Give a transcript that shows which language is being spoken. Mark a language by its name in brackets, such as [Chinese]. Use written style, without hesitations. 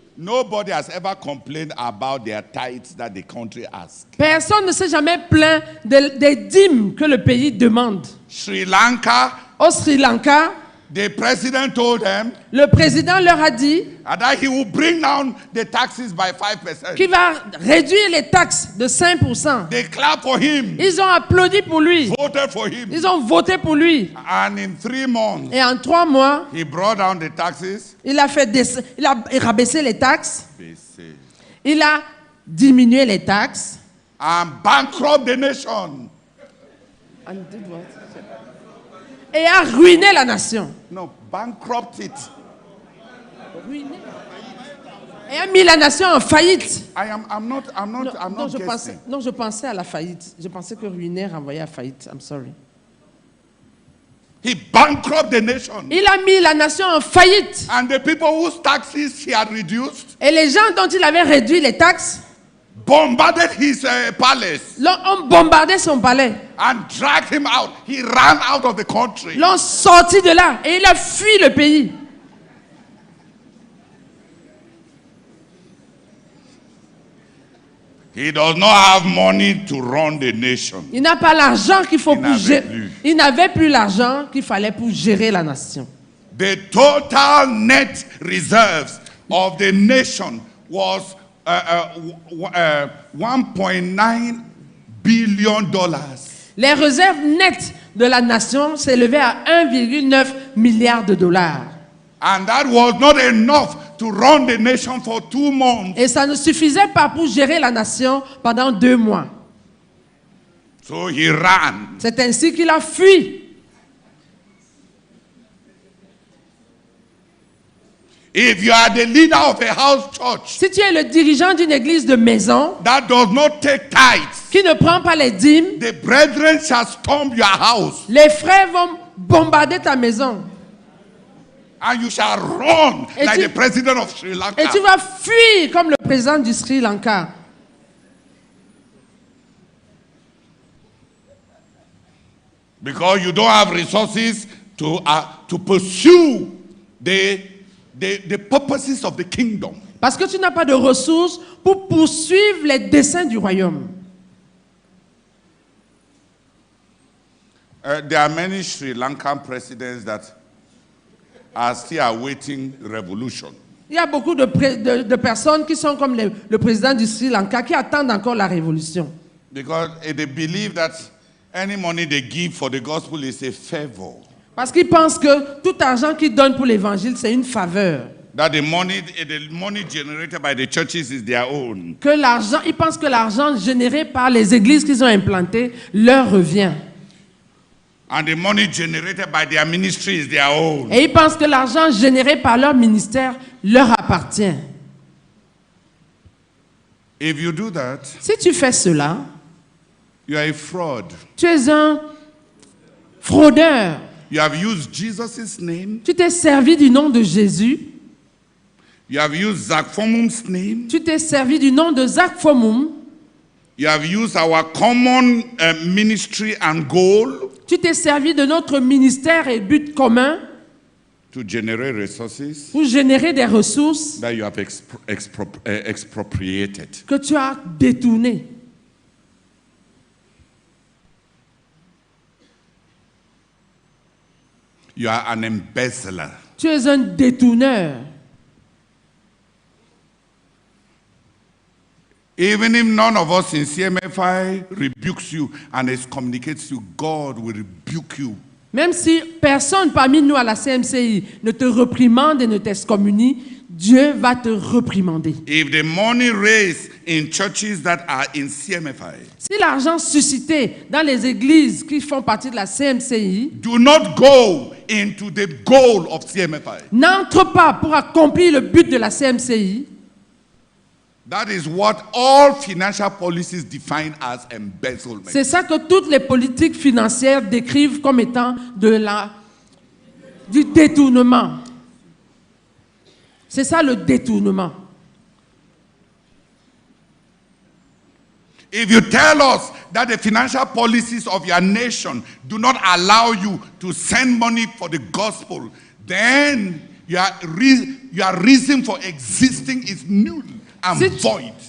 [English] nobody has ever complained about their tithes that the country asks. [French] personne ne s'est jamais plaint des dîmes que le pays demande. [English] Sri Lanka, [French] Au Sri Lanka, [English] the president told them [French] le président leur a dit [English] that he will bring down the taxes by 5%. [French] qu'il va réduire les taxes de 5%. [English] They clapped for him, [French] Ils ont applaudi pour lui. [English] voted for him. [French] Ils ont voté pour lui. [English] And in 3 months, [French] Et en 3 mois, [English] he brought down the taxes. [French] il a rabaissé les taxes. BC. Il a diminué les taxes. [English] And bankrupt the nation. [French] Et a ruiné la nation. [English] No, bankrupt it. [French] Et a mis la nation en faillite. [English] I'm not guessing. [French] Je pensais à la faillite. Je pensais que ruiner renvoyait à faillite. [English] I'm sorry. He bankrupt the nation. [French] Il a mis la nation en faillite. [English] And the people whose taxes he had reduced [French] Et les gens dont il avait réduit les taxes [English] bombarded his palace [French] ont bombardé son palais. [English] and dragged him out. He ran out of the country. [French] L'ont sorti de là et il a fui le pays. [English] He does not have money to run the nation. [French] Il n'a pas l'argent qu'il faut Il pour n'avait gérer. plus. Il n'avait plus l'argent qu'il fallait pour gérer la nation. [English] The total net reserves of the nation was 1.9 billion dollars. [French] Les réserves nettes de la nation s'élevaient à 1,9 milliard de dollars. [English] And that was not enough to run the nation for 2 months. [French] Et ça ne suffisait pas pour gérer la nation pendant 2 mois. [English] So he ran. [French] C'est ainsi qu'il a fui. [English] If you are the leader of a house church [French] Si tu es le dirigeant d'une église de maison [English] that does not take tithes, [French] qui ne prend pas les dîmes, [English] the brethren shall storm your house [French] les frères vont bombarder ta maison. [English] and you shall run [French] Et [English] like [French] tu- [English] the president of Sri Lanka. [French] Et tu vas fuir comme le président du Sri Lanka. [English] Because you don't have resources to pursue the purposes of the kingdom. [French] Parce que tu n'as pas de ressources pour poursuivre les desseins du royaume. [English] There are many Sri Lankan presidents that are still awaiting revolution. [French] Il y a beaucoup de personnes qui sont comme le président du Sri Lanka qui attendent encore la révolution. [English] Because they believe that any money they give for the gospel is a favor. [French] Parce qu'ils pensent que tout argent qu'ils donnent pour l'évangile, c'est une faveur. [English] That the money generated by the churches is their own. [French] Ils pensent que l'argent généré par les églises qu'ils ont implantées leur revient. [English] And the money generated by their ministry is their own. [French] Et ils pensent que l'argent généré par leur ministère leur appartient. [English] If you do that, [French] Si tu fais cela, [English] you are a fraud. [French] tu es un fraudeur. [English] You have used Jesus' name. [French] Tu t'es servi du nom de Jésus. [English] You have used Zach Fomum's name. [French] Tu t'es servi du nom de Zach Fomum. [English] You have used our common ministry and goal [French] Tu t'es servi de notre ministère et but commun [English] to generate resources [French] pour générer des ressources [English] that you have expropriated. [French] que tu as détournées. [English] You are an embezzler. [French] Tu es un détourneur. [English] Even if none of us in CMFI rebukes you and excommunicates you, God will rebuke you. [French] Même si personne parmi nous à la CMCI ne te reprimande et ne t'excommunie, Dieu va te reprimander. [English] If the money raised in churches that are in CMFI [French] Si l'argent suscité dans les églises qui font partie de la CMCI [English] do not go into the goal of CMFI, [French] n'entre pas pour accomplir le but de la CMCI, [English] That is what all financial policies define as embezzlement. [French] C'est ça que toutes les politiques financières décrivent comme étant du détournement. C'est ça le détournement. [English] If you tell us that the financial policies of your nation do not allow you to send money for the gospel, then your reason for existing is null and void.